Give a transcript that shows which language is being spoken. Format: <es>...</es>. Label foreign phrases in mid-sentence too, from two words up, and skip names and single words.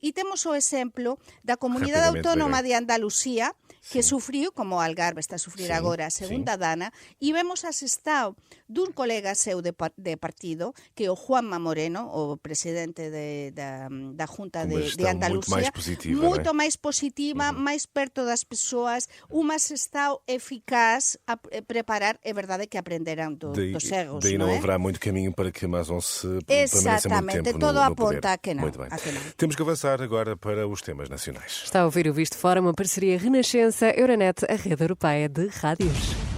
<gl>E temos o exemplo da Comunidade Autónoma de Andalucía, que sufriu, como Algarve está a sufrir agora, a segunda dana, e vemos asestado dun colega seu de partido, que é o Juanma Moreno, o presidente da Junta de Andalucía, moito máis positiva, máis perto das persoas, un asestado eficaz a preparar, é verdade que aprenderan dos erros,</gl> <pt>daí não haverá muito caminho para que Mazón se permaneça muito tempo todo no aponta poder. a que não. Muito bem. Temos que avançar agora para os temas nacionais. Está a ouvir o Visto Fora, uma parceria Renascença Conheça Euronet, a rede europeia de rádios.</pt>